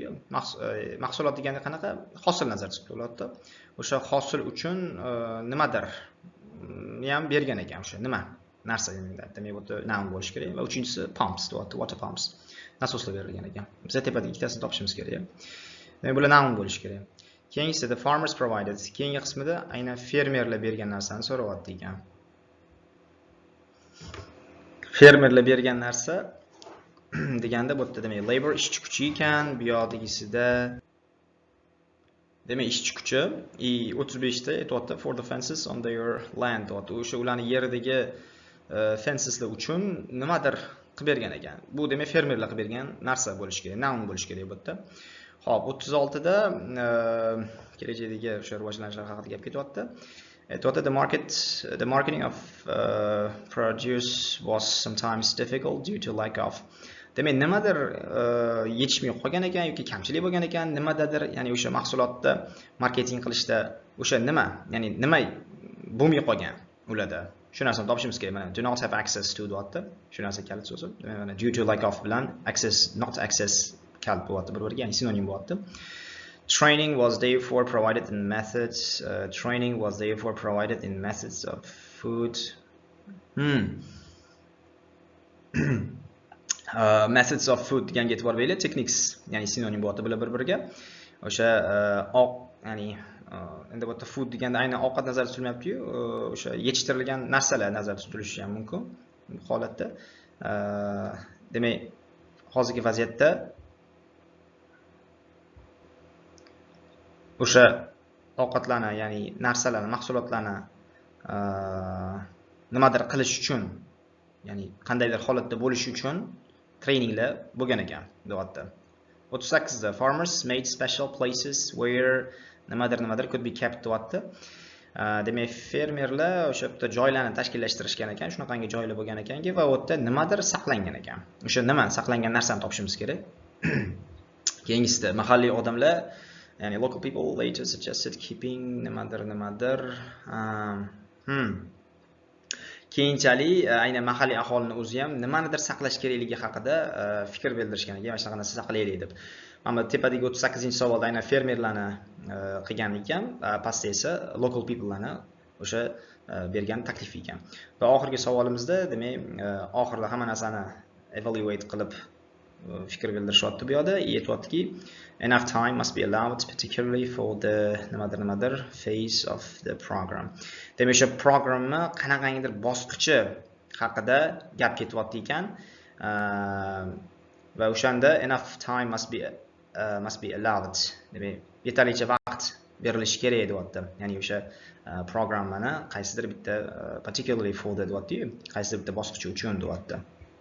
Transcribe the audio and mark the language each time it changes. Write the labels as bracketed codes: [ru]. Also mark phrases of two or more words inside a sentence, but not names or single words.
[uz] Mahsulot deganda qanaqa? Hosil nazarda tutiladi. O'sha hosil uchun nimadir ham bergan ekan, o'sha nima narsa demak bu noun bo'lishi kerak. Va uchinchisi pumps deyapti, [en] water pumps. [uz] Nasoslar berilgan ekan. Biz tepada ikkitasini topishimiz kerak. Demak, bular noun bo'lishi kerak. [en] Keyingisi the farmers provided. [uz] Keyingi qismida aynan fermerlar bergan narsani so'rayapti ekan. Fermerlar bergan narsa deganda bu yerda demak labor ishchi kuchi ekan, bu yoqdagisida demak ishchi kuchi 35 da aytyapti [en] for the fences on their land [uz] deyapti. O'sha ularning yeridagi fenceslar uchun nimadir qilib bergan ekan. Bu demak fermerlar qilib bergan narsa bo'lishi kerak, noun bo'lishi kerak bu yerda. Xo'p, 36 da kelajakdagi o'sha rivojlanishlar haqida gap ketyapti. [en] Aytyapti the marketing of produce was sometimes difficult due to lack of. [uz] Demak, nimadir yetishmay qolgan ekan yoki kamchilik bo'lgan ekan, nimadadir, ya'ni o'sha mahsulotda marketing qilishda o'sha nima, ya'ni nima bo'lmay qolgan ularda. Shu narsani topishimiz kerak. Mana [en] do not have access to [uz] deyapti. Shu narsa kalit so'zi. Mana [en] due to lack of [uz] bilan access, [en] not access [uz] kalit bo'lyapti bir-biriga, ya'ni sinonim bo'lyapti. [en] Training was therefore provided in methods of food. Methods of food [uz] deganga e'tibor beringlar, techniques, ya'ni sinonim bo'lyapti bular bir-biriga. O'sha ya'ni endi bu yerda food deganda aynan ovqat nazarda tutilmayapti-yu, o'sha yetishtirilgan narsalar nazarda tutilishi ham mumkin bu holatda. Demak, hozirgi vaziyatda o'sha ovqatlarni, ya'ni narsalarni, mahsulotlarni nimadir qilish uchun, ya'ni qandaydir holatda bo'lish uchun traininglar bo'lgan ekan deyapti. [en] 38da farmers made special places where nimadir could be kept deyapti. [uz] Demak, fermerlar o'sha yerda joylarni tashkillashtirishgan ekan, shunaqangi joylar bo'lgan ekanki va u yerda nimadir saqlangan ekan. O'sha nima saqlangan narsani topishimiz kerak. Keyingisida mahalliy odamlar, ya'ni [en] local people later suggested keeping [uz] nimadir. Keyinchalik aynan mahalliy aholini o'zi ham nimanidir saqlash kerakligi haqida fikr bildirishgan ekan, mana shunaqa narsa saqlaylik deb. Mana tepadagi 38-savolda aynan fermerlarni qilgan ekan, pastda esa [en] local people'larni [uz] o'sha bergan taklif ekan. Va oxirgi savolimizda, demak, oxirida hamma narsani evaluate qilib fikr bildirishyapti bu yerda. Aytyaptiki, [en] enough time must be allowed particularly for the nimadir phase of the program. [uz] Demak, o'sha programni qanaqangidir bosqichi haqida gap ketyapti ekan. Va o'shanda [en] enough time must be allowed. [uz] Demak, yetarlicha vaqt berilishi kerak deyapti. Ya'ni o'sha programmani qaysidir bitta [en] particularly for the [uz] deyapti, qaysidir bitta bosqichi uchun deyapti.